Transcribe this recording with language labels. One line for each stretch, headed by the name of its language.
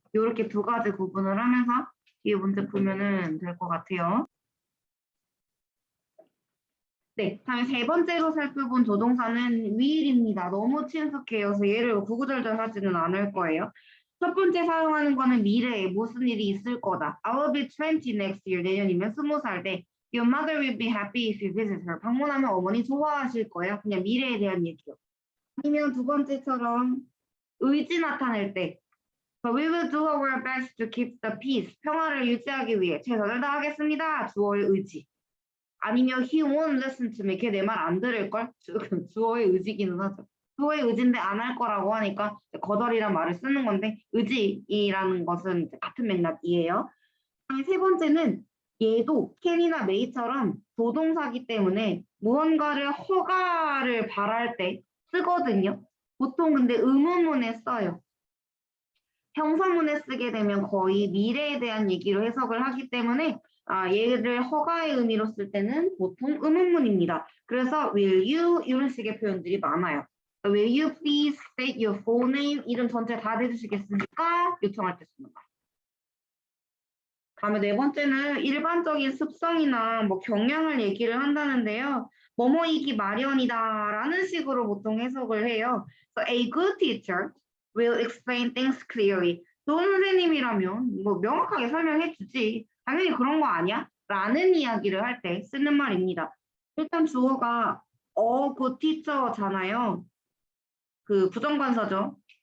Korean: 이렇게 두 가지 구분을 하면서 뒤에 문제 풀면은 될 것 같아요. 네, 다음에 세 번째로 살펴본 조동사는 will입니다. 너무 친숙해요. 그래서 얘를 구구절절 하지는 않을 거예요. 첫 번째 사용하는 거는 미래에 무슨 일이 있을 거다.
English: I will be 20 next year.
Korean: 내년이면 20살 때.
English: Your mother will be happy if you visit her.
Korean: 방문하면 어머니 좋아하실 거예요. 그냥 미래에 대한 얘기요. 아니면 두 번째처럼 의지 나타낼 때.
English: So we will do our best to keep the peace.
Korean: 평화를 유지하기 위해 최선을 다하겠습니다. 주어의 의지. 아니면
English: he won't listen to me.
Korean: 걔 내 말 안 들을걸? 주어의 의지기는 하죠. 주어의 의지인데 안 할 거라고 하니까 거절이란 말을 쓰는 건데 의지이라는 것은 같은 맥락이에요. 세 번째는 얘도 can이나 may처럼 조동사기 때문에 무언가를 허가를 바랄 때 쓰거든요. 보통 근데 의문문에 써요. 형사문에 쓰게 되면 거의 미래에 대한 얘기로 해석을 하기 때문에 얘를 허가의 의미로 쓸 때는 보통 의문문입니다. 그래서
English: will you
Korean: 이런 식의 표현들이 많아요.
English: Will you please state your full name?
Korean: 이름 전체 다 대주시겠습니까? 요청할 때 쓰는 거. 다음에 네 번째는 일반적인 습성이나 뭐 경향을 얘기를 한다는데요. 뭐뭐이기 마련이다라는 식으로 보통 해석을 해요.
English: So a good teacher will explain things clearly.
Korean: 좋은 선생님이라면 뭐 명확하게 설명해 주지. 당연히 그런 거 아니야? 라는 이야기를 할 때 쓰는 말입니다. 일단 주어가
English: a good teacher
Korean: 잖아요. 그 부정관사죠.